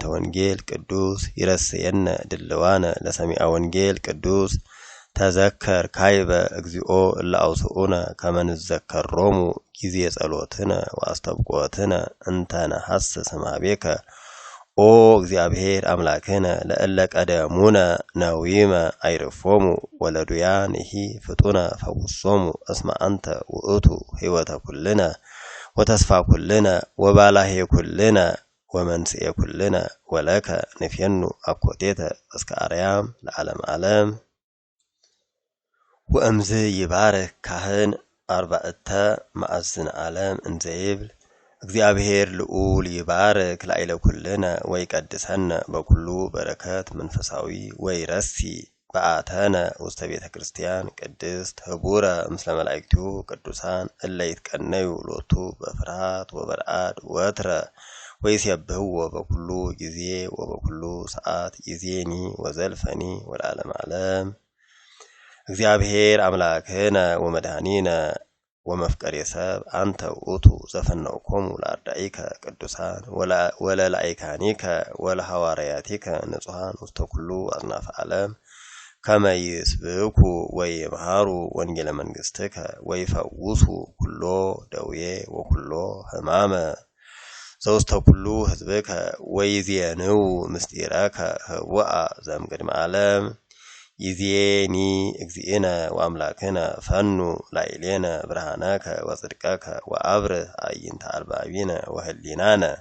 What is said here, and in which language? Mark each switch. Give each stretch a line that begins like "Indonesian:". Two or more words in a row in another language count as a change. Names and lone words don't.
Geez: ወንጌል ቅዱስ ይረስየነ ድልዋነ ለሰሚዐ ወንጌል ቅዱስ ተዘከር ካይበ እግዚኦ እለ አውስኡነ ከመ ንዘከሮሙ ጊዜ ጸሎትነ ወአስተብቆትነ እንተ ነሐስስ እምኀቤከ ኦ እግዚአብሔር አምላክነ ለእለ ቀደሙነ ነዊመ አይርፎሙ ወለዱያንሂ ፍጡነ ፈውሶሙ እስመ አንተ ውእቱ ሕይወተ ኩልነ ወተስፋ ኩልነ ወባላሄ ኩልነ ወመንስኤ ኩልነ ወለከ ንፌኑ አኮቴተ እስከ አርያም ለዓለም ዓለም። ወእምዝ ይባርክ ካህን አርባዕተ ማዕዝነ ዓለም እንዘ ይብል እግዚአብሔር ልዑል ይባርክ ላዕለ ኩልነ ወይቀድሰነ በኩሉ በረከት መንፈሳዊ ወይረሲ በአተነ ውስተ ቤተ ክርስቲያን ቅድስት ህቡረ ምስለ መላእክቲሁ ቅዱሳን እለ ይትቀነዩ ሎቱ በፍርሃት ወበርአድ ወትረ ወይሴብሕዎ በኩሉ ጊዜ ወበኩሉ ሰዓት ይዜኒ ወዘልፈኒ ወለዓለመ ዓለም። እግዚአብሔር አምላክነ ወመድኃኒነ ወመፍቀሬ ሰብ አንተ ውእቱ ዘፈነውኮሙ ለአርዳኢከ ቅዱሳን ወለላኢካኒከ ወለሐዋርያቲከ ንጹሐን ውስተ ኩሉ አጽናፈ ዓለም ከመ ይስብኩ ወይምሃሩ ወንጌለ መንግሥትከ ወይፈውሱ ኩሎ ደዌ ወኩሎ ሕማመ ዘውስተ ኩሉ ህዝብከ ወይዜንው ምስጢረከ ህቡአ ዘእምቅድመ ዓለም። ይዜኒ እግዚእነ ወአምላክነ ፈኑ ላዕሌነ ብርሃነከ ወጽድቀከ ወአብርህ አዕይንተ አልባቢነ ወህሊናነ